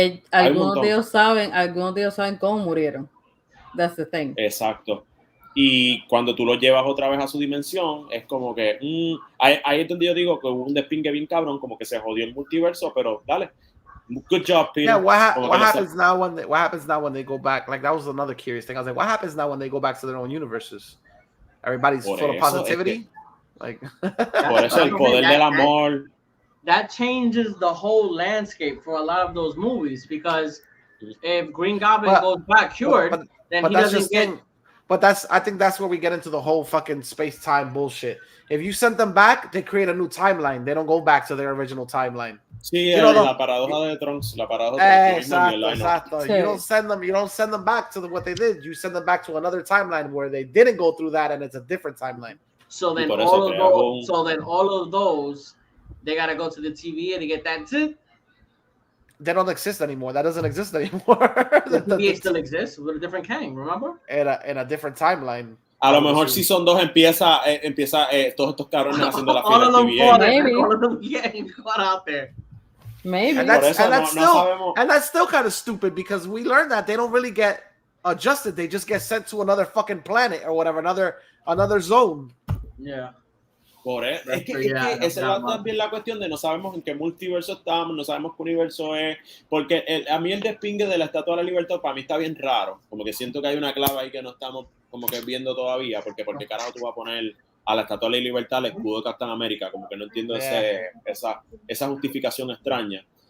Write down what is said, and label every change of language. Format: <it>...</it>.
<es>Algunos de ellos saben cómo murieron.</es> <en>That's the thing.</en> <es>Exacto. Y cuando tú lo llevas otra vez a su dimensión, es como que ahí es donde yo digo que hubo un despingue bien cabrón, como que se jodió el multiverso, pero dale.</es> <en>Good job, Peter. Yeah, what happens now when they go back? Like, that was another curious thing. I was like, what happens now when they go back to their own universes? Everybody's full of positivity. Like,</en> <es>por eso el poder del amor.</es> <en>That changes the whole landscape for a lot of those movies, because if Green Goblin goes back cured, then he doesn't get. But I think that's where we get into the whole fucking space-time bullshit. If you send them back, they create a new timeline. They don't go back to their original timeline.</en> <es>Sí, la paradoja de Trunks, la paradoja de Exacto. Sí.</es> <en>You don't send them back to what they did. You send them back to another timeline where they didn't go through that and it's a different timeline. So then all of those, they gotta go to the TVA to get that too. They don't exist anymore. That doesn't exist anymore. The TVA still exists with a different Kang, remember? In a different timeline.</en> <es>A lo mejor Season 2 empieza todos estos cabrones haciendo la fila TVA.</es> <en>All of them getting caught out there. Maybe. And that's still kind of stupid, because we learned that they don't really get adjusted. They just get sent to another fucking planet or whatever, another zone. Yeah.</en> <es>Por eso. Es que esa es también la cuestión de no sabemos en qué multiverso estamos, no sabemos qué universo es, porque a mí el despingue de la Estatua de la Libertad para mí está bien raro, como que siento que hay una clave ahí que no estamos como que viendo todavía, porque carajo tú vas a poner a la Estatua de la Libertad el escudo de Capitán América, como que no entiendo esa justificación extraña.</es>